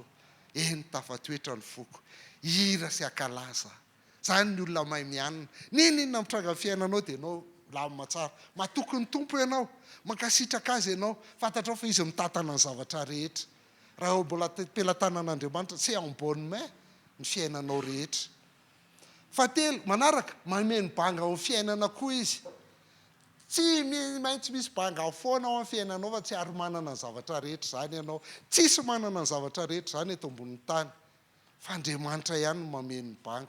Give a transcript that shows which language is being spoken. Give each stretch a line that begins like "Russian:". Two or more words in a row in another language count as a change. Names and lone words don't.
Malagasy: Eny tafatoetra ny foko. Hira sy akalaza. Zany ny olona mahay mianina. Ninona mitranga fiainanao dia ianao lamina tsara. Matoky ny tompo ianao. Mankasitraka azy ianao. Fantatrao fa izy mitatana ny zavatra rehetra. Raha mbola pelantanan'Andriamanitra,
French: c'est en bonne main
Malagasy: ny fiainanao rehetra. Fahatelo, manaraka, mameno banga ao fiainana koa izy. Tsy maintsy misy banga ao foana ao amin'ny fiainanao fa tsy ary manana ny zavatra rehetra zany ianao. Tsisy manana ny zavatra rehetra zany eto ambonin'ny tany. Fa Andriamanitra ihany no mameno banga.